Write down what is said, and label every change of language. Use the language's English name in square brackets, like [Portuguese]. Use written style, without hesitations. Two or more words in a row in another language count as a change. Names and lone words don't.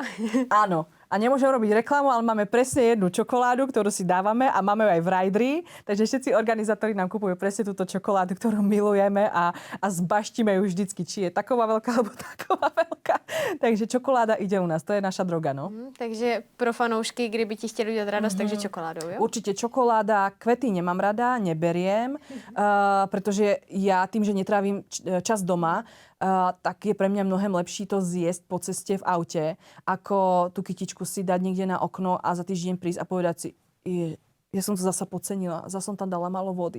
[Slovak] áno. A nemôžem robiť reklamu, ale máme presne jednu čokoládu, ktorú si dávame a máme ju aj v rajdri. Takže všetci organizátori nám kupujú presne túto čokoládu, ktorú milujeme a zbaštíme ju vždycky, či je taková veľká alebo taková veľká. Takže čokoláda ide u nás, to je naša droga, no. [Czech] Takže pro fanoušky, kdyby ti chtěli udělat radost, takže čokoládou, jo? [Slovak] Určite čokoláda, kvety nemám rada, neberiem, pretože ja tým, že netrávim čas doma, tak je pre mňa mnohem lepší to zjesť po ceste v aute, ako tú kytičku si dať niekde na okno a za týždeň prísť a povedať si, ja som to zasa podcenila, zasa som tam dala málo vody.